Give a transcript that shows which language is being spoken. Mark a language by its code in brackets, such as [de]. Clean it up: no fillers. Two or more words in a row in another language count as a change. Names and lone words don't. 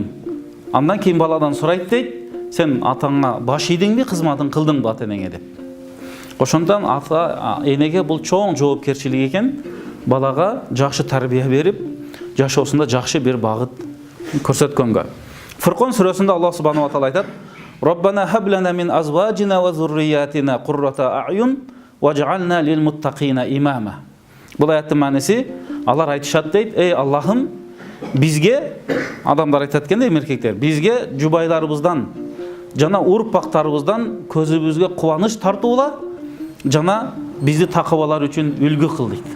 [ky] Андан кейін баладан сурайт дейт, сен атаңа баш ийдиңби, кызматын кылдың ба ата-энеңе деп. Ошондон ата-энеге бул чоң жоопкерчилик экен, балага жакшы тарбия берип, жашоосунда жакшы бир багыт көрсөткөнгө. Фуркон сүрөсүндө Аллах [ar] سبحانه وتعالى [ky] айтат: [ar] ربنا هب لنا من أزواجنا وذرياتنا قرة أعين واجعلنا للمتقين إماما. [ky] Бул аяттын мааниси, алар айтышат дейт: эй Аллахым, бизге, адамдар айтат экен, эркектер, бизге жубайларыбыздан жана урпактарыбыздан көзүбүзгө кубаныч тартуула, жана бизди такыбалар үчүн үлгү кыл дейт.